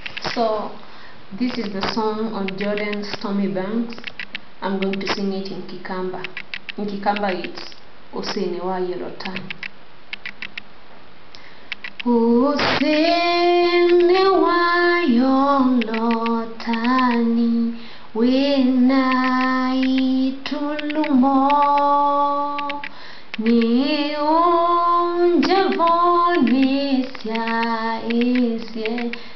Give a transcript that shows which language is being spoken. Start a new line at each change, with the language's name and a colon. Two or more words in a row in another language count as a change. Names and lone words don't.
English: So this is the song on Jordan Stormy Banks. I'm going to sing it in Kikamba. In Kikamba it's Usene wa Yelotani.
Kamba: Usene wa Yelotani wina itulumo ni unjavonisya isye